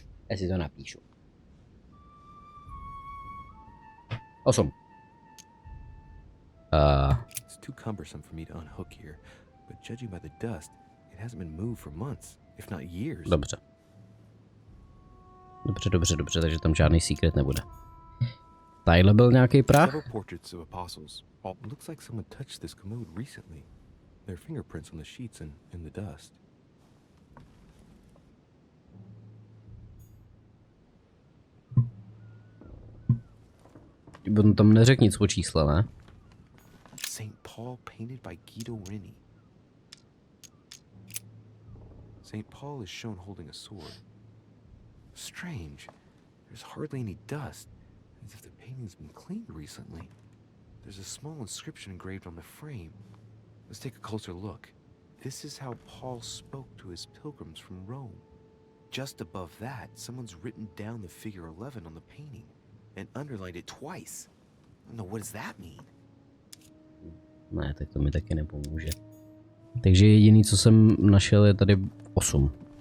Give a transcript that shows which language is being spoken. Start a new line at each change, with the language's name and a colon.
Czech: Já si to napíšu. 8.
English: It's too cumbersome for me to unhook here, but judging by the dust, it hasn't been moved for months, if not years.
Czech: Dobře, takže tam žádný secret nebude. Tadyhle byl nějaký prach?
English: Several portraits of apostles. Looks like someone touched this commode recently. There are fingerprints on the sheets and in the dust.
Czech: On tam neřekl nic o čísle, ne?
English: St. Paul painted by Guido Reni. St. Paul is shown holding a sword. Strange. There's hardly any dust, as if the painting's been cleaned recently. There's a small inscription engraved on the frame. Let's take a closer look. This is how Paul spoke to his pilgrims from Rome. Just above that, someone's written down the figure 11 on the painting and underlined it twice. No, what does that mean?
Czech: Ne, tak to mi taky nepomůže. Takže jediný, co jsem našel, je tady 8.